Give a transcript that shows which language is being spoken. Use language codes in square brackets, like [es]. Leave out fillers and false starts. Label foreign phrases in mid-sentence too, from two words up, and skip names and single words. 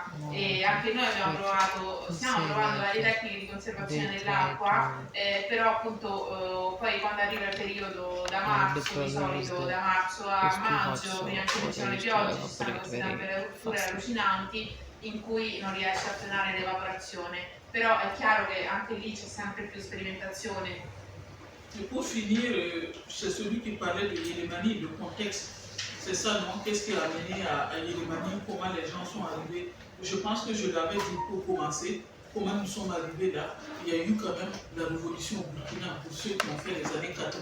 [it] E anche noi stiamo provando varie tecniche di conservazione dell'acqua, però appunto poi quando arriva il periodo da marzo, di solito da marzo a maggio, prima che cominciano le piogge, ci sono queste temperature allucinanti in cui non riesce a frenare l'evaporazione, però è chiaro che anche lì c'è sempre più sperimentazione. [fr] Et pour finir, c'est celui qui parlait de Yélémani, le contexte. C'est ça, non? Qu'est-ce qui a amené à Yélémani? Comment les gens sont arrivés? Je pense que je l'avais dit pour commencer. Comment nous sommes arrivés là? Il y a eu quand même la révolution au Burkina, pour ceux qui ont fait les années 80.